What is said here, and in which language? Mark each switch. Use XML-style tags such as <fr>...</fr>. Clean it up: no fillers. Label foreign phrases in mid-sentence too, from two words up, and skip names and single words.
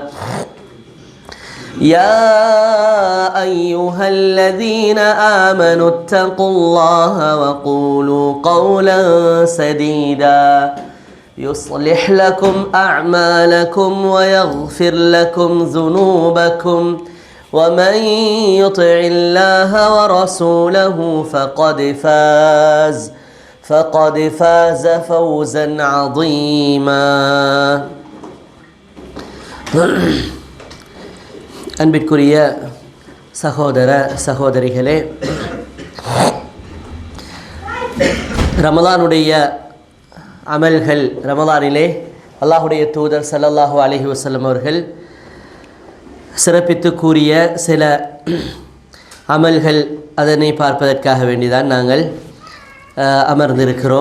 <ar>يا أيها الذين آمنوا اتقوا الله وقولوا قولا سديدا يصلح لكم أعمالكم ويغفر لكم ذنوبكم ومن يطع الله ورسوله فقد فاز فوزا عظيما</ar> <ta>அன்பிற்குரிய சகோதர சகோதரிகளே, ரமலானுடைய அமல்கள், ரமலானிலே அல்லாஹுடைய தூதர்</ta> <ar>صلى الله عليه وسلم</ar> <ta>அவர்கள் சிறப்பித்து கூறிய சில அமல்கள், அதனை பார்ப்பதற்காக வேண்டிதான் நாங்கள் அமர்ந்திருக்கிறோம்.</ta>